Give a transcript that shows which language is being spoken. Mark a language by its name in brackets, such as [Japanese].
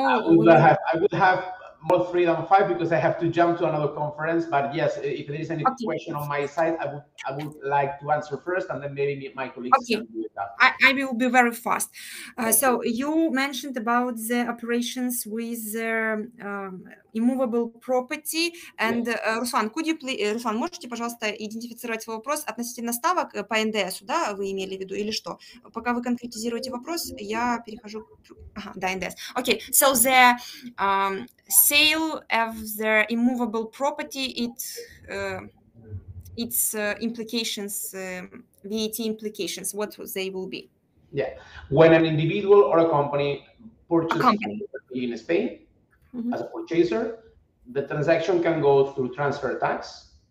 [English] I will have more 3 than 5 because I have to jump to another conference. But yes, if there is any question on my side, I would like to answer first, and then maybe my colleagues can do that. I will be very fast. So you mentioned about the operations with immovable property. [Russian] And Руслан, Руслан, можете, пожалуйста, идентифицировать свой вопрос относительно ставок по НДСу, да, вы имели в виду, или что? Пока вы конкретизируете вопрос, я перехожу... да, НДС. [English] Okay, so the sale of the immovable property, its implications, VAT implications, what they will be? Yeah, when an individual or a company purchases property in Spain as a purchaser, the transaction can go through transfer tax.